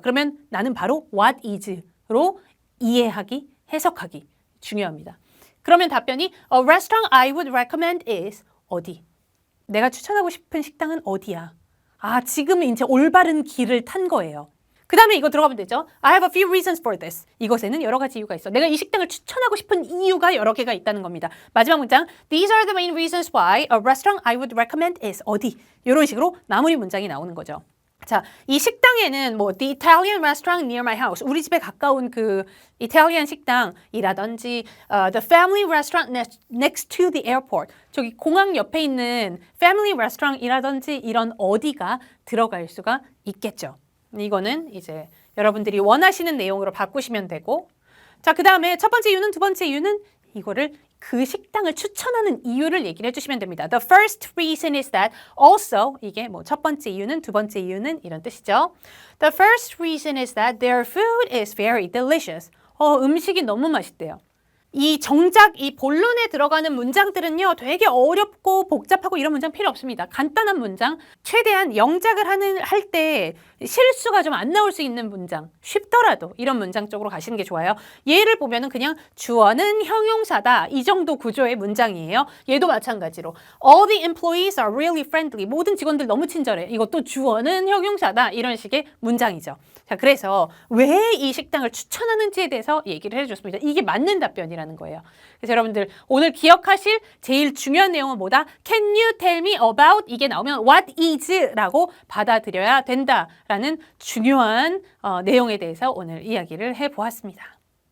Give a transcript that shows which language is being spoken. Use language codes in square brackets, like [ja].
[ko] 그러면 나는 바로 [en] what is [ko] 로 이해하기, 해석하기 중요합니다. 그러면 답변이 [en] A restaurant I would recommend is 어디? [ko] 내가 추천하고 싶은 식당은 어디야? 지금 이제 올바른 길을 탄 거예요. 그 다음에 이거 들어가면 되죠. [en] I have a few reasons for this. [ko] 이것에는 여러 가지 이유가 있어. 내가 이 식당을 추천하고 싶은 이유가 여러 개가 있다는 겁니다. 마지막 문장 [en] These are the main reasons why a restaurant I would recommend is 어디? [ko] 이런 식으로 마무리 문장이 나오는 거죠. 자, 이 식당에는 뭐 [en] The Italian restaurant near my house, [ko] 우리 집에 가까운 그 이탈리안 식당이라든지 [en] The family restaurant next to the airport, [ko] 저기 공항 옆에 있는 family restaurant이라든지 이런 어디가 들어갈 수가 있겠죠. 이거는 이제 여러분들이 원하시는 내용으로 바꾸시면 되고, 자, 그 다음에 첫 번째 이유는, 두 번째 이유는 이거를 그 식당을 추천하는 이유를 얘기를 해주시면 됩니다. [en] The first reason is that also, [ko] 이게 뭐 첫 번째 이유는, 두 번째 이유는 이런 뜻이죠. [en] The first reason is that their food is very delicious. [ko] 음식이 너무 맛있대요. 이 정작 이 본론에 들어가는 문장들은요, 되게 어렵고 복잡하고 이런 문장 필요 없습니다. 간단한 문장, 최대한 영작을 할 때 실수가 좀 안 나올 수 있는 문장, 쉽더라도 이런 문장 쪽으로 가시는 게 좋아요. 얘를 보면은 그냥 주어는 형용사다, 이 정도 구조의 문장이에요. 얘도 마찬가지로 [en] All the employees are really friendly. [ko] 모든 직원들 너무 친절해. 이것도 주어는 형용사다, 이런 식의 문장이죠. 자, 그래서 왜 이 식당을 추천하는지에 대해서 얘기를 해줬습니다. 이게 맞는 답변이라는 거예요. 그래서 여러분들 오늘 기억하실 제일 중요한 내용은 뭐다? [en] Can you tell me about? [ko] 이게 나오면 [en] what is? [ko] 라고 받아들여야 된다라는 중요한 내용에 대해서 오늘 이야기를 해보았습니다.